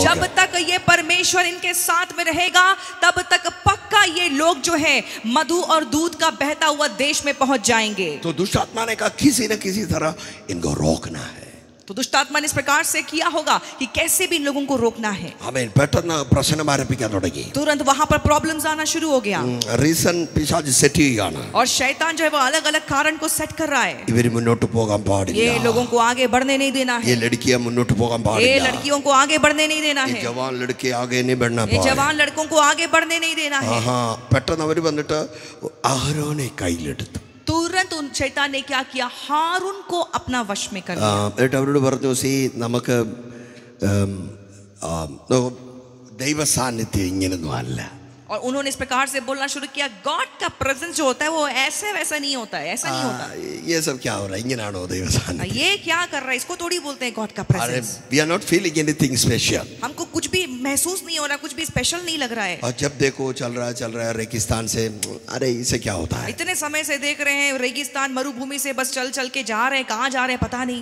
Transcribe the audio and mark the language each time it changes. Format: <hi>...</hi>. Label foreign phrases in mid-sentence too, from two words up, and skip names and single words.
<hi>जब तक ये परमेश्वर इनके साथ में रहेगा तब तक पक्का ये लोग जो है मधु और दूध का बहता हुआ देश में पहुंच जाएंगे। तो दुष्टात्मा ने कहा किसी न किसी तरह इनको रोकना है। तो दुष्टात्मा ने इस प्रकार से किया होगा कि कैसे भी इन लोगों को रोकना है।</hi> <ml>आमीन। പെട്ടെന്ന് പ്രശ്നം ആരംഭിക്കാൻ തുടങ്ങി।</ml> <hi>तुरंत वहां पर प्रॉब्लम्स आना शुरू हो गया।</hi> <ml>റീസൺ പിശാച് സെറ്റ് ചെയ്യുകയാണ്।</ml> <hi>और शैतान जो है वो अलग अलग कारण को सेट कर रहा है।</hi> <ml>ഇവര് മുന്നോട്ട് പോകാൻ പാടില്ല,</ml> <hi>ये लोगों को आगे बढ़ने नहीं देना है, ये लड़कियां</hi> <ml>मुन्नोट പോകാൻ പാടില്ല,</ml> <hi>ये लड़कियों को आगे बढ़ने नहीं देना है, ये जवान लड़के आगे नहीं बढ़ना ये जवान लड़कों को आगे बढ़ने नहीं देना है।</hi> <ml>പെട്ടെന്ന് അവർ വന്നിട്ട് അഹരോനെ കയ്യിലെടുത്തു।</ml> <hi>तुरंत उन शैतान ने क्या किया, हारून को अपना वश में कर लिया.</hi> <ml>എന്നിട്ട് അവരോട് പറഞ്ഞു സി നമുക്ക് ദൈവ സാന്നിധ്യം ഇങ്ങനൊന്നും അല്ല.</ml> <hi>और उन्होंने इस प्रकार से बोलना शुरू किया, गॉड का प्रेजेंस जो होता है वो ऐसे वैसा नहीं होता है, ऐसा नहीं होता. ये सब क्या हो रहा है,</hi> <ml>ഇങ്ങനാണോ ദൈവ സാന്നിധ്യം?</ml> <hi>ये क्या कर रहा है, इसको थोड़ी बोलते हैं गॉड का अरे प्रेजेंस.</hi> <en>We are not feeling anything special.</en> <hi>हमको कुछ भी महसूस नहीं हो रहा, कुछ भी स्पेशल नहीं लग रहा है. और जब देखो चल रहा है रेगिस्तान से, अरे इससे क्या होता है? इतने समय से देख रहे हैं रेगिस्तान मरुभूमि से बस चल चल के जा रहे हैं, कहाँ जा रहे हैं पता नहीं.</hi>